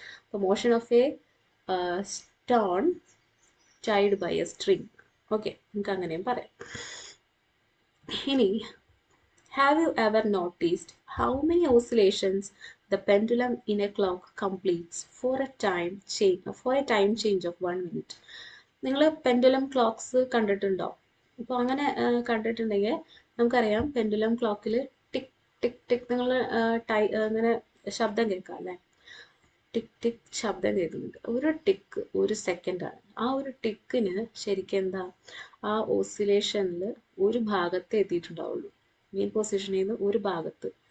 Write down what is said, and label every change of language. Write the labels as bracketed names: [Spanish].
[English] അപ്പൊ motion of a stone tied by a string. [Malayalam] Okay, നമുക്ക് അങ്ങനെയും പറയാം. ഇനി [English] have you ever noticed how many oscillations the pendulum in a clock completes for a time change of 1 minute? [Malayalam] നിങ്ങൾ pendulum clocks കണ്ടിട്ടുണ്ടോ? അപ്പോൾ അങ്ങനെ കണ്ടിട്ടുണ്ടെങ്കിൽ നമുക്കറിയാം പെൻഡുലം ക്ലോക്കിൽ ടിക് ടിക് ടിക് നിങ്ങൾ അങ്ങനെ ശബ്ദം കേൾക്കാം അല്ലേ? ടിക് ടിക് ശബ്ദം കേൾക്കുന്നുണ്ട്. ഒരു ടിക്ക് ഒരു സെക്കൻഡാണ്. ആ ഒരു ടിക്കിന് ശരിക്കും എന്താ, ആ ഓസിലേഷനിൽ ഒരു ഭാഗത്തെ എത്തിയിട്ടുണ്ടാവുള്ളൂ, മെയിൻ പൊസിഷനിൽ നിന്ന് ഒരു ഭാഗത്ത്.